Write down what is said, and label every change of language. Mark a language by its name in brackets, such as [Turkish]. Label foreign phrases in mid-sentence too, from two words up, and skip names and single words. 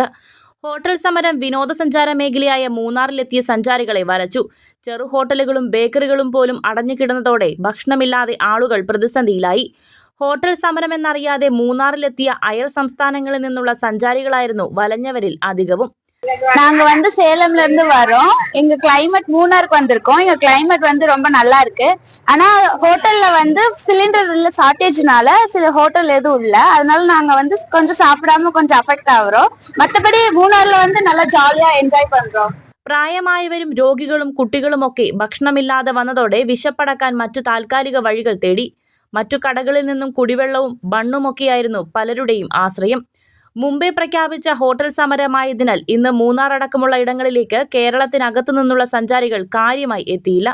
[Malayalam] ഹോട്ടൽ സമരം വിനോദസഞ്ചാര മേഖലയായ മൂന്നാറിലെത്തിയ സഞ്ചാരികളെ വലച്ചു. ചെറു ഹോട്ടലുകളും ബേക്കറികളും പോലും അടഞ്ഞുകിടന്നതോടെ ഭക്ഷണമില്ലാതെ ആളുകൾ പ്രതിസന്ധിയിലായി. ഹോട്ടൽ സമരമെന്നറിയാതെ മൂന്നാറിലെത്തിയ അയൽ സംസ്ഥാനങ്ങളിൽ നിന്നുള്ള സഞ്ചാരികളായിരുന്നു വലഞ്ഞവരിൽ அധികവും. [Tamil] நாங்க சேலம்ல இருந்து வரோம். எங்க கிளைமேட் மூணாருக்கு வந்திருக்கோம். எங்க கிளைமேட் ரொம்ப நல்லா இருக்கு. ஆனா ஹோட்டல்ல சிலிண்டர் உள்ள ஷார்டேஜ்னால சில ஹோட்டல் எதுவும் இல்ல. அதனால நாங்க கொஞ்சம் சாப்பிடாம கொஞ்சம் அஃபெக்ட் ஆகுறோம். மத்தபடி மூணார்ல நல்லா ஜாலியா என்ஜாய் பண்றோம். [Malayalam] പ്രായമായവരും രോഗികളും കുട്ടികളുമൊക്കെ ഭക്ഷണമില്ലാതെ വന്നതോടെ വിശപ്പടക്കാൻ മറ്റു താൽക്കാലിക വഴികൾ തേടി. മറ്റു കടകളിൽ നിന്നും കുടിവെള്ളവും ബണ്ണുമൊക്കെയായിരുന്നു പലരുടെയും ആശ്രയം. മുമ്പേ പ്രഖ്യാപിച്ച ഹോട്ടൽ സമരമായതിനാൽ ഇന്ന് മൂന്നാർ അടക്കമുള്ള ഇടങ്ങളിലേക്ക് കേരളത്തിനകത്തു നിന്നുള്ള സഞ്ചാരികൾ കാര്യമായി എത്തിയില്ല.